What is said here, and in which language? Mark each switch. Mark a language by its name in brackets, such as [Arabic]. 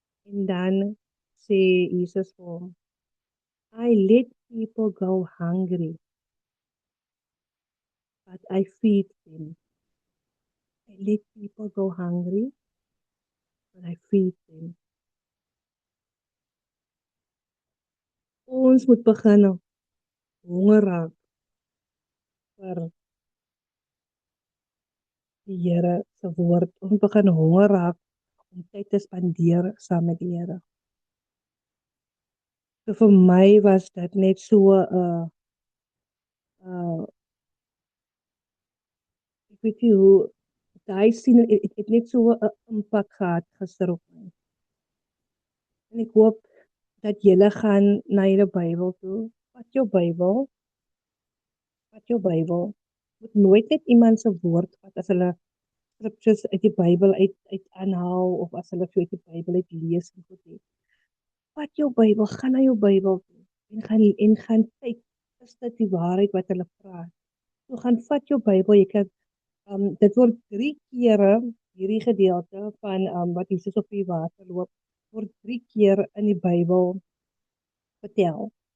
[Afrikaans] En dan sê Jesus vir hom, [English] I let people go hungry, but I feed them. I let people go hungry, but I feed them. [Afrikaans] Ons moet begin honger raak vir die Here se woord. Ons begin honger raak om tyd te spandeer saam met die Here. So vir my was dit net so ek weet nie hoe daai sien het net so 'n impak gehad gister op my. En ek hoop dat julle gaan na julle Bybel toe. Vat jou Bybel. Moet nooit net iemand se woord vat as hulle scriptures uit die Bybel uit aanhaal of as hulle uit die Bybel uit lees en goed het. Vat jou Bybel, gaan na jou Bybel toe en gaan kyk, is dit die waarheid wat hulle praat? So gaan vat jou Bybel, jy kan dit word 3 kere hierdie gedeelte van wat Jesus op die water loop, word 3 keer in die Bybel vertel.